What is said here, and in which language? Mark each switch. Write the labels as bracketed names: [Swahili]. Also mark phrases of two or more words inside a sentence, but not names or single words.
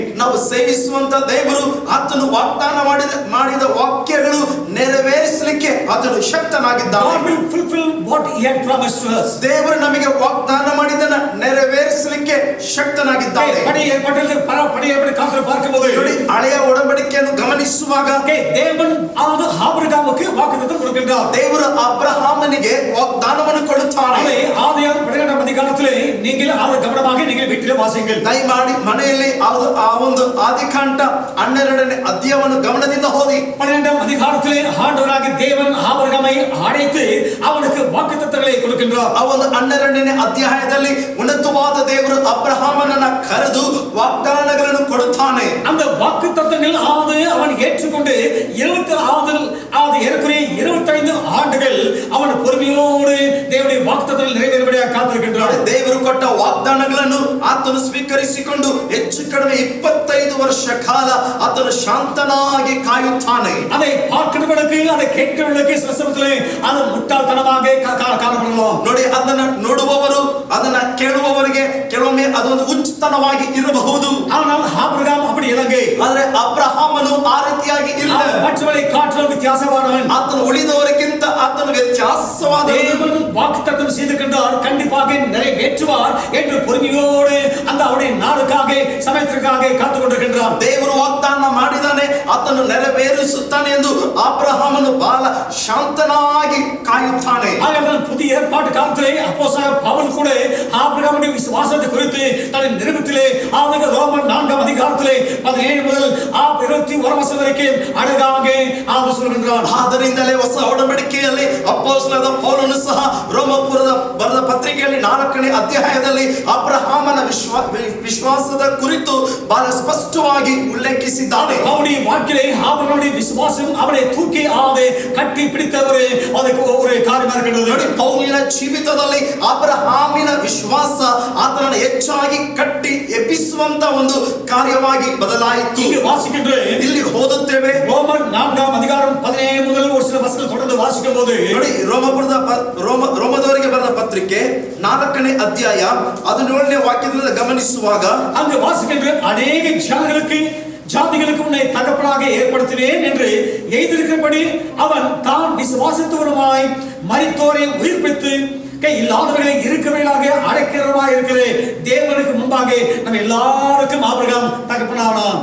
[Kannada] ನಾವು ಸೇವಿಸುವಂತ ದೇವರು ಆತನು ವಾಗ್ದಾನ ಮಾಡಿದ ವಾಕ್ಯಗಳು ನೆರವೇರಿಸಲಿಕ್ಕೆ ಆತನು ಶಕ್ತನಾಗಿದ್ದಾನೆ. [English] God will fulfill what he had promised to us. [Kannada] ದೇವರು ನಮಗೆ ವಾಗ್ದಾನ ಮಾಡಿದನ ನೆರವೇರಿಸಲಿಕ್ಕೆ ಶಕ್ತನಾಗಿದ್ದಾನೆ. ನೋಡಿ, ಹಳೆಯ ಒಡಂಬಡಿಕೆಯನ್ನು ಗಮನಿಸುವಾಗ [Tamil] தேவன் ஆபிரகாமுக்கு வாக்குத்தத்தம் கொடுக்கின்றார். [Kannada] ದೇವರು ಅಬ್ರಹಾಮನಿಗೆ ವಾಗ್ದಾನವನ್ನು ಕೊಡುತ್ತಾನೆ. [Tamil] ஆதியாகமம் 12ஆம் அதிகாரத்திலே நீங்கள் கவனமாக நீங்கள் வீட்டிலே வாசியுங்கள். [Kannada] ದಯಮಾಡಿ ಮನೆಯಲ್ಲಿ ಆ ಒಂದು ಆದಿಕಾಂಡ 12ನೇ ಅಧ್ಯಾಯವನ್ನು ಗಮನದಿಂದ ಓದಿ. [Tamil] 12ஆம் அதிகாரத்திலே ஆண்டவராகிய தேவன் ஆபிரகாமை அழைத்து அவனுக்கு வாக்குத்தத்தங்களை கொடுக்கின்றார். [Kannada] ಆ ಒಂದು 12ನೇ ಅಧ್ಯಾಯದಲ್ಲಿ ಉನ್ನತವಾದ ದೇವರು ಅಬ್ರಹಾಮನನ್ನ ಕರೆದು ವಾಗ್ದಾನಗಳನ್ನು ಕೊಡುತ್ತಾನೆ. [Tamil] அந்த வாக்குத்தத்தங்கள் அவன் ஏற்றுக்கொண்டு 25 ஆண்டுகள் அவன் பொறுமையோடு தேவனுடைய வாக்குத்தத்தங்கள் நிறைவேறும்படியாக காத்திருக்கின்றான். [Kannada] ದೇವರು ಕೊಟ್ಟ ವಾಗ್ದಾನಗಳನ್ನು ಆತನು ಸ್ವೀಕರಿಸಿಕೊಂಡು ಹೆಚ್ಚು ಕಡಿಮೆ 25 ವರ್ಷ ಕಾಲ ಆತನು ಶಾಂತನಾಗಿ ಕಾಯುತ್ತಾನೆ. [Tamil] அதை பார்க்கிறவர்களுக்கு அதை கேட்கிறவர்களுக்கு சில சமயத்திலே அது முட்டாள்தனமாக காணப்படலாம். [Kannada] ನೋಡಿ, ಅದನ್ನ ನೋಡುವವರು ಅದನ್ನ ಕೇಳುವವರಿಗೆ ಕೆಲವೊಮ್ಮೆ ಅದೊಂದು ಹುಚ್ಚುತನವಾಗಿ ಇರಬಹುದು. [Tamil] ஆனால் ஆபிரகாம் அப்படி இல்லைங்க. [Kannada] ಆದ್ರೆ ಅಬ್ರಹಾಮನು ಆ ರೀತಿಯಾಗಿ ಇಲ್ಲ. [Tamil] மற்றவர்களை காட்டிலும் வித்தியாசமானவன். [Kannada] ಆತನು ಉಳಿದವರಿಗಿಂತ ಆತನು ವ್ಯತ್ಯಾಸವಾದ [Tamil] தேவன் வாக்குத்தத்தம் செய்திருக்கின்றார், கண்டிப்பாக நிறைவேற்றுவார் என்று பொறுமையோடு அந்த அவருடைய நாளுக்காக சமயத்திற்காக காத்துக் கொண்டிருக்கின்றார். [Kannada] ದೇವರು ವಾಗ್ದಾನ ಮಾಡಿದಾನೆ, ಆತನು ನೆರವೇರಿಸುತ್ತಾನೆ ಎಂದು ಅಬ್ರಹಾಮನು ಬಹಳ ಶಾಂತನಾಗಿ ಕಾಯುತ್ತಾನೆ. [Tamil] ஆகையால் புதிய ஏற்பாட்டு காலத்திலே அப்போஸ்தலர் பவுல் கூட ஆபிரகாமுடைய விசுவாசத்தை குறித்து தன்னுடைய நிருபத்திலே ரோமர் 4ஆம் அதிகாரத்திலே 17 முதல் 21 வசனம் வரைக்கும் அழகாக சொல்கின்றார். [Kannada] ಆದ್ದರಿಂದಲೇ ಹೊಸ ಒಡಂಬಡಿಕೆಯಲ್ಲಿ ಅಪೊಸ್ತಲನಾದ ಪೌಲನು ಸಹ ರೋಮಪುರದ ಬರೆದ ಪತ್ರಿಕೆಯಲ್ಲಿ 4ನೇ ಅಧ್ಯಾಯದಲ್ಲಿ ಅಬ್ರಹಾಮನ ವಿಶ್ವಾಸದ ಕುರಿತು ಬಹಳ ಸ್ಪಷ್ಟವಾಗಿ ಉಲ್ಲೇಖಿಸಿದ್ದಾನೆ. [Tamil] அவருடைய வாழ்க்கையிலே ஆபிரகாமுடைய விசுவாசம் அவரை தூக்கி கட்டி பிடித்த ஒரு காரியமாக இருக்கிறது. [Kannada] ನೋಡಿ, ಪೌಲನ ಜೀವಿತದಲ್ಲಿ ಅಬ್ರಹಾಮಿನ ವಿಶ್ವಾಸ ಆತನನ್ನು ಹೆಚ್ಚಾಗಿ ಕಟ್ಟಿ ಎಬ್ಬಿಸುವಂತ ಒಂದು ಕಾರ್ಯವಾಗಿ ಬದಲಾಯಿತು. [Tamil] இங்கு வாசிக்கின்றேன், [Kannada] ಇಲ್ಲಿ ಓದುತ್ತೇವೆ. [Tamil] ரோமர் 4ஆம் அதிகாரம் 17 முதல் ஒரு சில வசனங்கள் தொடர்ந்து வாசிக்கும் போது [Kannada] ನೋಡಿ, ರೋಮದವರಿಗೆ ಬರೆದ ಪತ್ರಿಕೆ 4ನೇ ಅಧ್ಯಾಯ 17ನೇ ವಾಕ್ಯದಿಂದ ಗಮನಿಸುವಾಗ [Tamil] அங்கு வாசிக்கின்ற அநேக ஜாதிகளுக்கு உன்னை தகப்பனாக ஏற்படுத்தினேன் என்று எழுதியிருக்கிறபடி அவன் தான் விசுவாசத்தோருமாய் மரித்தோரை உயிர்ப்பித்து இல்லாதவர்களை இருக்கிறவர்களாக அழைக்கிறவராக இருக்கிற தேவனுக்கு முன்பாக நம்ம எல்லாருக்கும் ஆபிரகாம் தகப்பனானான்.